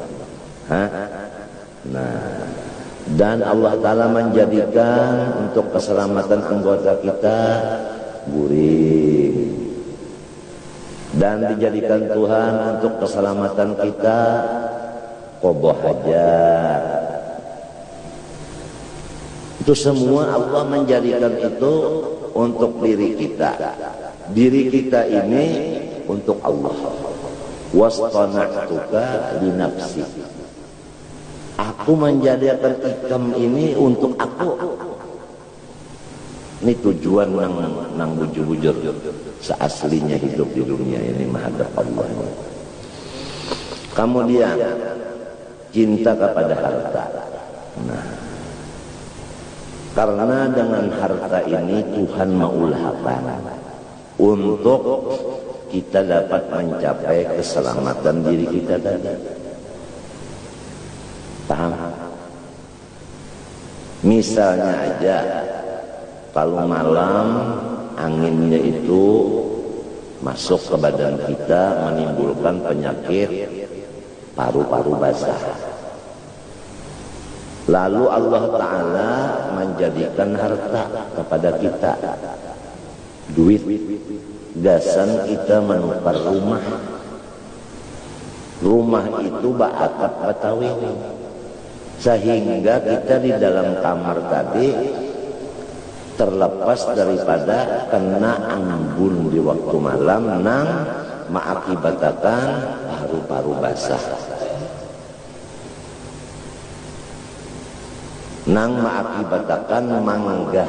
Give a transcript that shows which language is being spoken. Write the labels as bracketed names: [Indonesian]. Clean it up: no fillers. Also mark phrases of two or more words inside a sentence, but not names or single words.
[Indonesian] Nah, dan Allah Ta'ala menjadikan untuk keselamatan anggota kita guring, dan dijadikan Tuhan untuk keselamatan kita qadha hajat. Itu semua Allah menjadikan itu untuk diri kita. Diri kita ini untuk Allah. [Arabic] Wastana'tuka li nafsi. [Indonesian] Aku menjadikan ikam ini untuk aku. Ini tujuan nang bujur-bujur seaslinya hidup di dunia ini menghadap Allah. Kemudian cinta kepada harta. Nah, karena dengan harta ini Tuhan mengulahkan untuk kita dapat mencapai keselamatan diri kita tadi. Paham? Misalnya aja kalau malam anginnya itu masuk ke badan kita menimbulkan penyakit paru-paru basah. Lalu Allah Ta'ala menjadikan harta kepada kita, duit, gasan kita menukar rumah. Rumah itu atap Betawi, sehingga kita di dalam kamar tadi terlepas daripada kena embun di waktu malam nang mengakibatkan paru-paru basah, nang mengakibatkan manggah.